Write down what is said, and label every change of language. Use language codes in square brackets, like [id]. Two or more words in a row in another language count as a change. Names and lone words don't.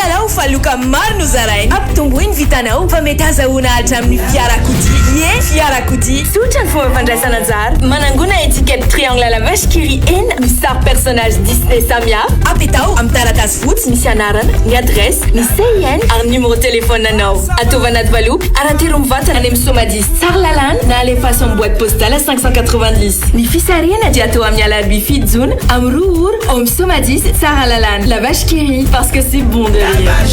[mg] fa loka maro no zarainy ampitomboiny vitanao fa mety azahoana alitra amin'ny fiarakodia fiarakodia sotra ny fomba fandraisana anjara manangona [fr] étiquette triangle à la vache qui rit [mg] ena misy sary personnage Disney samihafa apetao amin'ny taratasy fotsy misy anarana ny adresse ny CIN ary [fr] numéro téléphone [mg] nanao ataova anaty valopy arantero mivantana any amin'ny somadis sary lalàna na alefaso amin'ny [fr] boîte postale [mg] 590 ny fisariana dia atao amin'ny alarbi fito jona amin'ny roa ora ao amin'ny somadis sara lalàna [fr] la vache qui rit parce que c'est bon de rire.